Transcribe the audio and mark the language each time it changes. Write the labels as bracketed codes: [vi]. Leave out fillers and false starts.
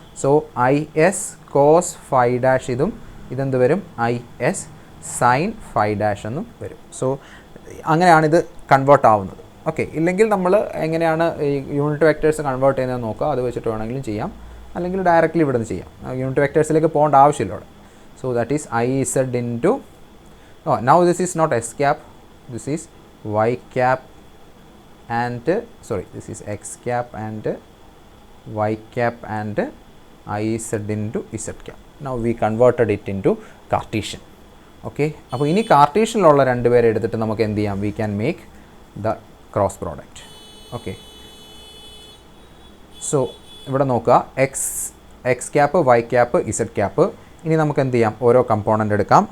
[ml] So I S cos phi dash ഇതെന്ത് വരും, I S sine phi dash എന്നും വരും. സോ അങ്ങനെയാണിത് കൺവേർട്ട് ആവുന്നത്. ഓക്കെ, ഇല്ലെങ്കിൽ നമ്മൾ എങ്ങനെയാണ് ഈ യൂണിറ്റ് വെക്ടേഴ്സ് കൺവേർട്ട് ചെയ്യുന്നത് നോക്കുക, അത് വെച്ചിട്ട് വേണമെങ്കിലും ചെയ്യാം, അല്ലെങ്കിൽ ഡയറക്റ്റ്ലി ഇവിടെ നിന്ന് ചെയ്യാം. യൂണിറ്റ് വെക്ടേഴ്സിലേക്ക് പോകേണ്ട ആവശ്യമില്ല ഇവിടെ. [en] So that is i z into, now this is not s cap, this is y cap and this is x cap and y cap and iz into z cap. Now we converted it into Cartesian. [ml] Okay, അപ്പോൾ ഇനി കാർട്ടീഷ്യനിലുള്ള രണ്ടുപേരെ എടുത്തിട്ട് നമുക്ക് എന്ത് ചെയ്യാം, [en] we can make the cross product. Okay, so [ml] ഇവിടെ നോക്കുക, [en] x cap, y cap, z cap. [ml] ഇനി നമുക്ക് എന്ത് ചെയ്യാം, ഓരോ കമ്പോണൻ്റ് എടുക്കാം.